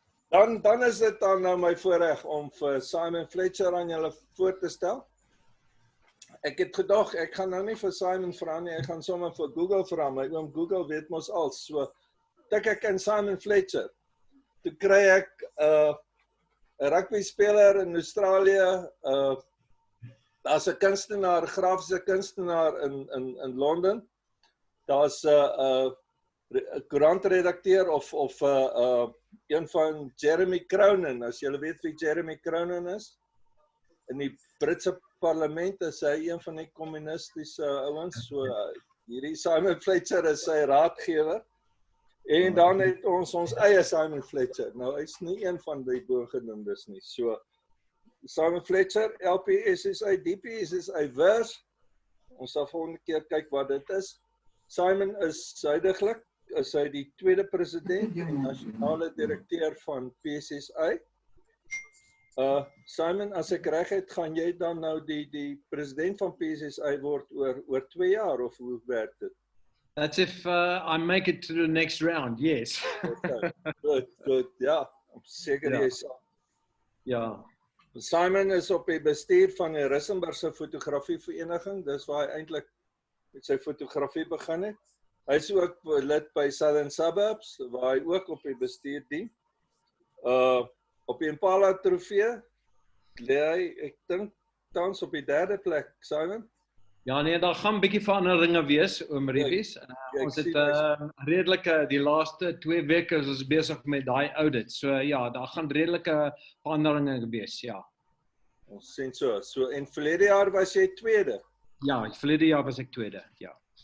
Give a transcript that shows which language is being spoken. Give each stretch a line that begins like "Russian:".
Afrikaans: Dan is dit dan nou my voorreg om vir Simon Fletcher aan julle voor te stel. Ek het gedag, ek gaan nou nie vir Simon vra nie, ek gaan sommer vir Google vra, my oom Google weet mos al. So tik ek in Simon Fletcher. Toe kry ek 'n rugby speler in Australië, daar's 'n kunstenaar, grafiese kunstenaar in Londen. Daar's 'n koerantredakteur of een van Jeremy Cronin, as julle weet wie Jeremy Cronin is. In die Britse parlement is hy een van die kommunistiese ouens, so hierdie Simon Fletcher is sy raadgewer. En dan het ons eie Simon Fletcher. Nou, hy's nie een van die boogenoemdes nie. So, Simon Fletcher, LPSSA, DPSSA vers. Ons sal volgende keer kyk wat dit is. Simon is huidiglik, is hy die tweede president en nasionale direkteur van PSSA. Simon, as ek reg het, gaan jy dan nou die president van PSSA word oor 2 jaar, of hoe werk dit?
English: That's if I make it to the next round, yes.
Afrikaans: Okay.
English: Good,
Afrikaans: ja.
English: I'm
Afrikaans: seker jy sal. Ja. Simon is op die bestuur van die Rissenburgse fotografievereniging, dis waar hy eintlik met sy fotografie begin het. Hy is ook lid by Southern Suburbs, waar hy ook op die bestuur dien. Op die Impala trofee lê hy, ek dink, tans op die 3de plek, Simon. Ja nee, daar gaan 'n bietjie veranderinge wees, oom Riefies. Ons het redelike, die laaste 2 weke is ons besig met daai audit. So ja, daar gaan redelike veranderinge wees, ja. Ons sien so en verlede jaar was jy tweede. Ja, verlede jaar was ek tweede, ja.